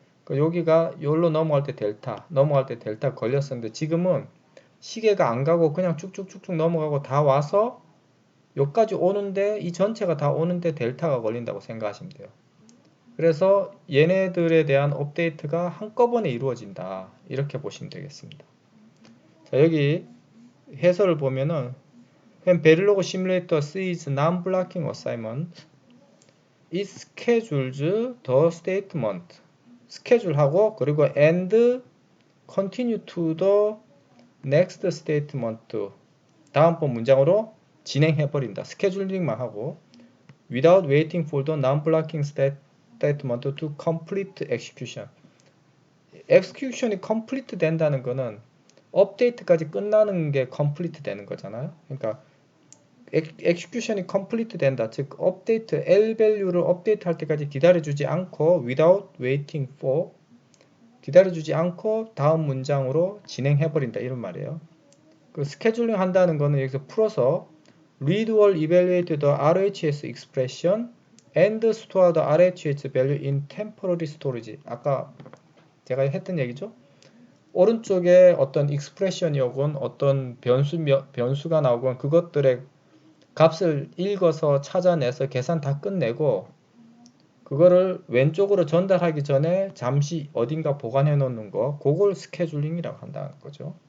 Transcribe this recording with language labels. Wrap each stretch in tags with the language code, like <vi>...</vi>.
<ko>여기가 여기로 넘어갈 때 델타 걸렸었는데, 지금은 시계가 안 가고 그냥 쭉쭉쭉쭉 넘어가고 다 와서 여기까지 오는데, 이 전체가 다 오는데 델타가 걸린다고 생각하시면 돼요. 그래서 얘네들에 대한 업데이트가 한꺼번에 이루어진다. 이렇게 보시면 되겠습니다. 자, 여기 해설을 보면은</ko> <en>When Verilog Simulator sees non-blocking assignment, it schedules the statement.</en> <ko>스케줄하고 그리고</ko> <en>and continue to the next statement.</en> <ko>다음번 문장으로 진행해 버린다. 스케줄링만 하고</ko> <en>without waiting for the non-blocking statement to complete execution.</en> <ko>execution이 complete 된다는 거는 업데이트까지 끝나는 게 complete 되는 거잖아요. 그러니까 execution이 complete 된다. 즉 업데이트 L 밸류를 업데이트 할 때까지 기다려주지 않고</ko> <en>without waiting for</en> <ko>기다려주지 않고 다음 문장으로 진행해 버린다 이런 말이에요. 그 스케줄링 한다는 거는 여기서 풀어서</ko> <en>read or evaluate the RHS expression and store the RHS value in temporary storage.</en> <ko>아까 제가 했던 얘기죠. 오른쪽에 어떤 expression이 오건 어떤 변수가 나오건 그것들의 값을 읽어서 찾아내서 계산 다 끝내고 그거를 왼쪽으로 전달하기 전에 잠시 어딘가 보관해 놓는 거 그걸 스케줄링이라고 한다는 거죠.</ko>